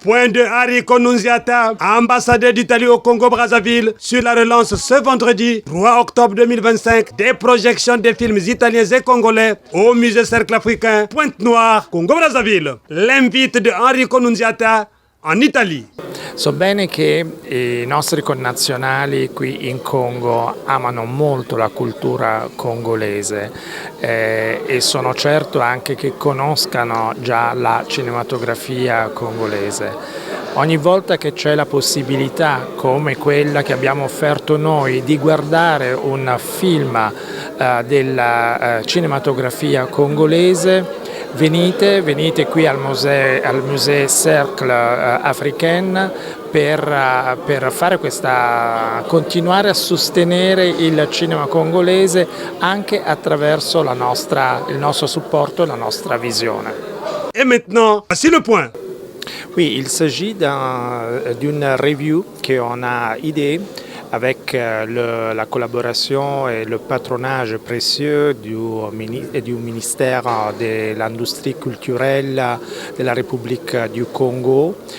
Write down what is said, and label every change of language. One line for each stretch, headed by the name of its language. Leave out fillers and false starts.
French: Point de Enrico Nunziata, ambassadeur d'Italie au Congo-Brazzaville, sur la relance ce vendredi 3 octobre 2025 des projections des films italiens et congolais au musée Cercle Africain Pointe-Noire, Congo-Brazzaville. L'invite de Enrico Nunziata en Italie.
Italian: So bene che i nostri connazionali qui in Congo amano molto la cultura congolese e sono certo anche che conoscano già la cinematografia congolese. Ogni volta che c'è la possibilità, come quella che abbiamo offerto noi, di guardare un film della cinematografia congolese, venite qui al musée Cercle Africain per fare continuare a sostenere il cinema congolese anche attraverso il nostro supporto e la nostra visione.
French: Et maintenant, voici le point. Oui, il s'agit d'une review qu'on a idée avec la collaboration et le patronage précieux du ministère de l'Industrie culturelle de la République du Congo.